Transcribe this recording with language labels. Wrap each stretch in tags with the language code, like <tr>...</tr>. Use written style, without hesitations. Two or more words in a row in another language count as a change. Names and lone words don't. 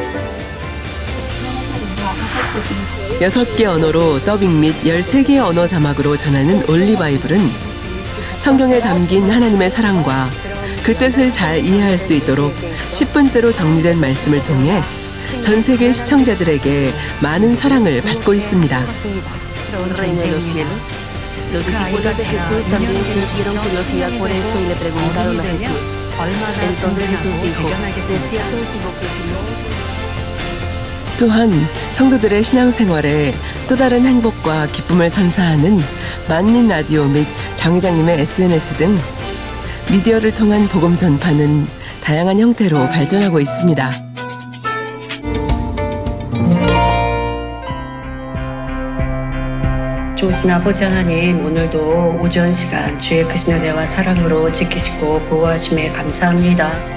<ko>6개 언어로 더빙 및 13개의 언어 자막으로 전하는 올리바이블은 성경에 담긴 하나님의 사랑과 그 뜻을 잘 이해할 수 있도록 10분대로 정리된 말씀을 통해 전 세계 시청자들에게 많은 사랑을 받고 있습니다.</ko> <es>Los discípulos de Jesús también sintieron curiosidad por esto y le preguntaron a Jesús. Entonces Jesús dijo, de cierto os digo que si no</es> <ko>또한 성도들의 신앙생활에 또 다른 행복과 기쁨을 선사하는 만민 라디오 및 당회장님의 SNS 등 미디어를 통한 복음 전파는 다양한 형태로 발전하고 있습니다. 좋으신 아버지 하나님, 오늘도 오전 시간 주의 크신 은혜와 사랑으로 지키시고 보호하심에 감사합니다.</ko>